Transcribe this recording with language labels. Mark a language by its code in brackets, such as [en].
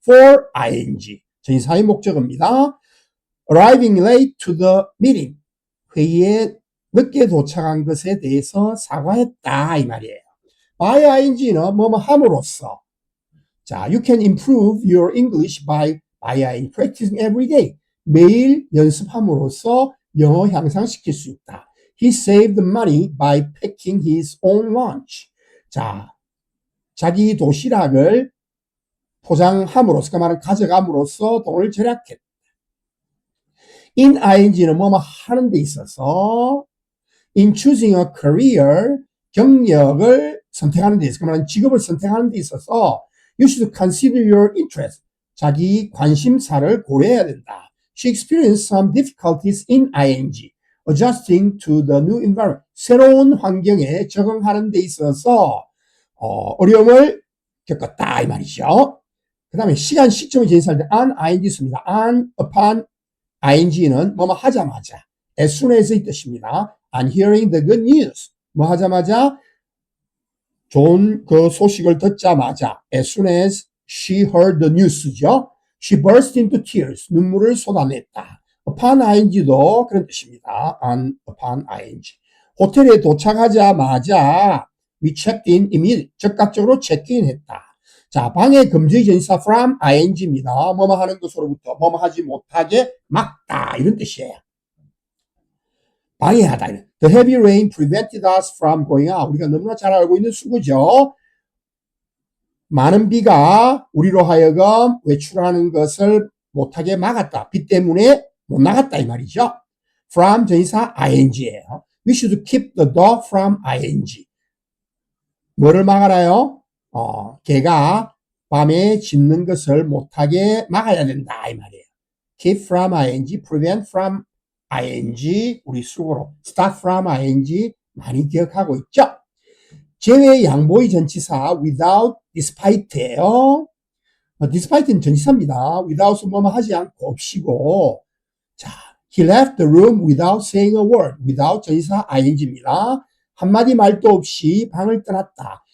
[ko] for ing 전치사의 목적어입니다. [en] Arriving late to the meeting, [ko] 회의에 늦게 도착한 것에 대해서 사과했다 이 말이에요. by ing는 뭐뭐 함으로써. [en] 자, you can improve your English by ing, practicing every day. [ko] 매일 연습함으로써 영어 향상시킬 수 있다. [en] He saved money by packing his own lunch. [ko] 자, 자기 도시락을 포장함으로써, 그 말은 가져감으로써 돈을 절약했다. in ing는 뭐뭐 하는 데 있어서 [en] in choosing a career, [ko] 경력을 선택하는 데 있어서, 그 말은 직업을 선택하는 데 있어서 [en] you should consider your interest, [ko] 자기 관심사를 고려해야 된다. [en] She experienced some difficulties in ing, adjusting to the new environment. [ko] 새로운 환경에 적응하는 데 있어서 어려움을 겪었다 이 말이죠. 그 다음에 시간, 시점을 제시할 때 on ing 씁니다. on, upon ing는 뭐뭐 하자마자 [en] as soon as [ko] 의 뜻입니다. [en] on hearing the good news, [ko] 뭐 하자마자 좋은 그 소식을 듣자마자 [en] as soon as she heard the news죠. She burst into tears, [ko] 눈물을 쏟아냈다. upon ing도 그런 뜻입니다. on, upon ing. 호텔에 도착하자마자 [en] we checked in immediately, [ko] 즉각적으로 체크인했다. 자, 방해 금지 전치사 from ing입니다. 뭐뭐 하는 것으로부터 뭐뭐 하지 못하게 막다 이런 뜻이에요. 방해하다. [en] The heavy rain prevented us from going out. [ko] 우리가 너무나 잘 알고 있는 수구죠. 많은 비가 우리로 하여금 외출하는 것을 못하게 막았다. 비 때문에 못 나갔다 이 말이죠. from 전치사 ing예요. [en] We should keep the dog from ing. [ko] 뭐를 막아라요? 개가 밤에 짖는 것을 못하게 막아야 된다 이 말이에요. keep from ing, prevent from ing, 우리 수고로 stop from ing 많이 기억하고 있죠. 제외 양보의 전치사 without despite예요. despite는 전치사입니다. without은 뭐뭐 하지 않고 없이고. [en] 자, he left the room without saying a word. [ko] without 전치사 ing입니다. 한마디 말도 없이 방을 떠났다.